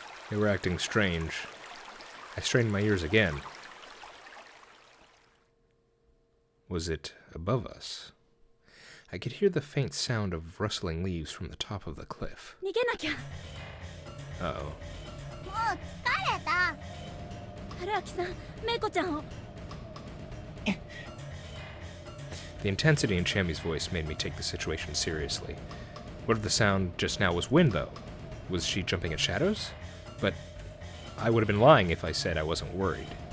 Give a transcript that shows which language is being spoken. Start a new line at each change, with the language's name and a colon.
English: They were acting strange. I strained my ears again. Was it above us? I could hear the faint sound of rustling leaves from the top of the cliff.
Japanese: 逃げなきゃ。 Uh-oh. もう疲れた。春明さん、メイコちゃんを。
English: The intensity in Chiemi's voice made me take the situation seriously. What if the sound just now was wind, though? Was she jumping at shadows? But I would have been lying if I said I wasn't worried.